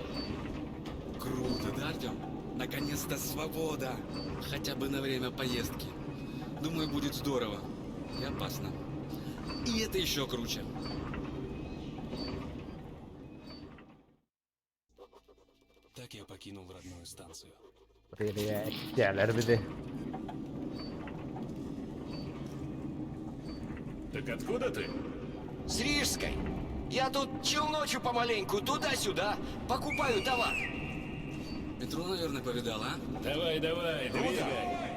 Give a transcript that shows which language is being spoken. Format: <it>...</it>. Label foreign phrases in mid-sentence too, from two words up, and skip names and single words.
<ru>Круто, да, Артем? Наконец-то свобода. Хотя бы на время поездки. Думаю, будет здорово. И опасно. И это еще круче. Так я покинул родную станцию. Привет.</ru> <tr>Gel bir de.</tr> <ru>Так откуда ты? С Рижской. Я тут челночу помаленьку, туда-сюда, покупаю товар. Метро, наверное, повидал, а? Давай, двигай.</ru>